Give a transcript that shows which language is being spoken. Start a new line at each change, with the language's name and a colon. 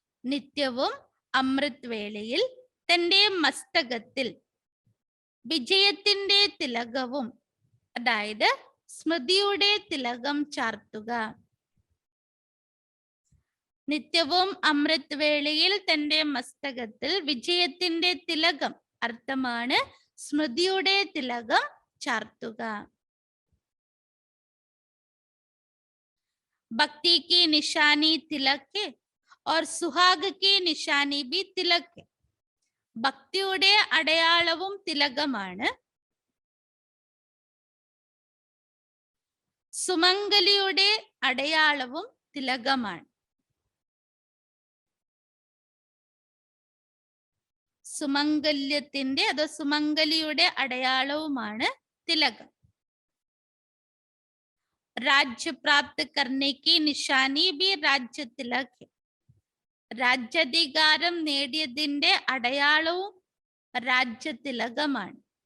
Malayalam: नित्यവും അമൃത് വേളയിൽ തന്റെ മസ്തകത്തിൽ വിജയത്തിന്റെ തിലകവും അതായത് സ്മൃതിയുടെ തിലകം ചാർത്തുക. നിത്യവും അമൃത് വേളയിൽ തന്റെ മസ്തകത്തിൽ വിജയത്തിന്റെ തിലകം അർത്ഥമാണ് സ്മൃതിയുടെ തിലകം ചാർത്തുക.
Hindi: ഭക്തി की निशानी तिलक है और सुहाग की निशानी भी तिलक है.
Malayalam: ഭക്തിയുടെ അടയാളവും തിലകമാണ്. സുമംഗലിയുടെ അടയാളവും തിലകമാണ്. സുമംഗല്യത്തിന്റെ സുമംഗലിയുടെ അടയാളവുമാണ് തിലകം.
Hindi: राज्य प्राप्त करने की निशानी भी राज्य तिलक है.
Malayalam: രാജ്യാധികാരം നേടിയതിന്റെ അടയാളവും രാജ്യ തിലകമാണ്.